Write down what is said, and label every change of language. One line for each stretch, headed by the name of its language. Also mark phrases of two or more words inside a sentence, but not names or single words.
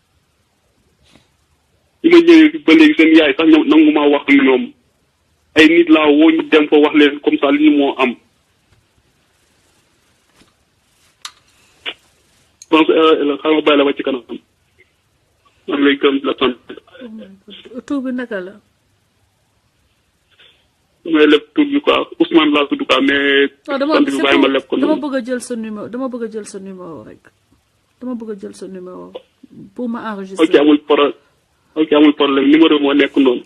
Wolof: li ma ñëwee ba léegi seen yaay sax ñoom nangu maa wax ak ñoom ay nit laa woo ñu dem fa wax leen
French: comme ça
Wolof: li ñu moo am donc xam nga bàyyi la wàcc kanam man lay gëm la sant
English: oh my God tur bi naka la.
Wolof: damay leb tur bi quoi Ousmane laa tudd quoi mais. non sant bi bàyyi ma leb ko dama noonu. bëgg a jël sa numéro dama bëgg a jël sa numéro rek dama bëgg a jël sa numéro
French: pour ma enregistrer.
Wolof: ok amul problème numéro moo nekk noonu.